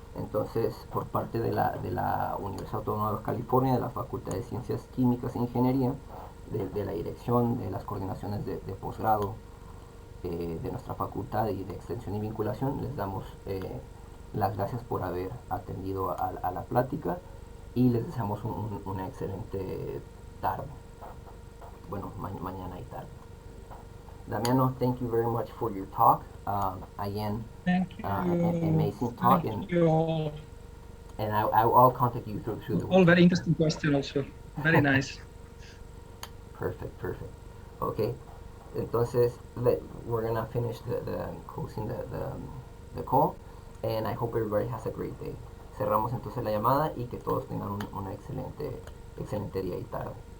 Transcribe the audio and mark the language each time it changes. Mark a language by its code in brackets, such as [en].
[es] Entonces, por parte de la Universidad Autónoma de California, de la Facultad de Ciencias, Químicas e Ingeniería, de la Dirección, de las coordinaciones de posgrado, de nuestra facultad y de extensión y vinculación, les damos las gracias por haber atendido a la plática y les deseamos una excelente tarde. Bueno, mañana y tarde. [en] Damiano, thank you very much for your talk. Again, Thank you. Amazing talk. Thank you all. And I'll contact you through the All weekend. very interesting question also. Very nice. Perfect. Okay. Entonces, we're gonna finish the closing the call, and I hope everybody has a great day. [es] Cerramos entonces la llamada y que todos tengan una excelente día y tarde.